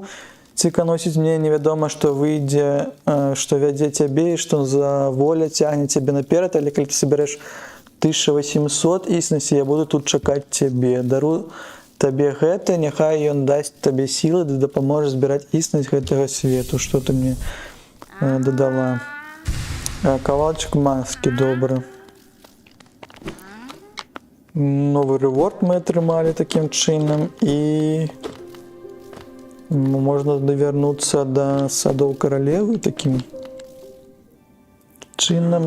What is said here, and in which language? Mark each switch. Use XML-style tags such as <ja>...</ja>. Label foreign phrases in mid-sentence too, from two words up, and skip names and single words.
<be>Цвіканосіць мне невядома, што выйдзе, што вядзе цябе і што за воля цягне цябе наперад, але калі ты сабярэш 1800 існасці, я буду тут чакаць цябе. Дару табе гэта, няхай ён дасць табе сілы, ды дапаможа збіраць існасць гэтага свету. Што ты мне</be> <uk>додала. Кавалчик маски, добре. Новий реворд ми отримали таким чином, і можна довернутися до садов королеви таким чином.</uk>